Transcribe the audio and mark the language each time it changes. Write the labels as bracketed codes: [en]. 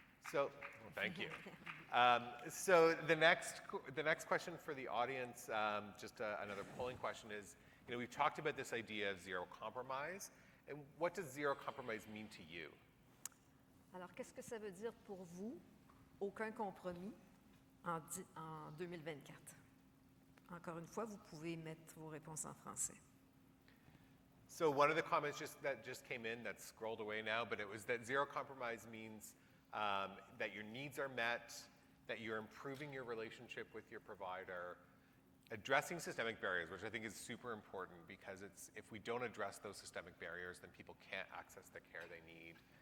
[en] So, well, thank you. So the next question for the audience, just another polling question is, we've talked about this idea of zero compromise, and what does zero compromise mean to you? [fr] Alors, qu'est-ce que ça veut dire pour vous, aucun compromis en 2024? Encore une fois, vous pouvez mettre vos réponses en français. [en] So one of the comments that just came in, that's scrolled away now, but it was that zero compromise means that your needs are met, that you're improving your relationship with your provider, addressing systemic barriers, which I think is super important because if we don't address those systemic barriers, then people can't access the care they need.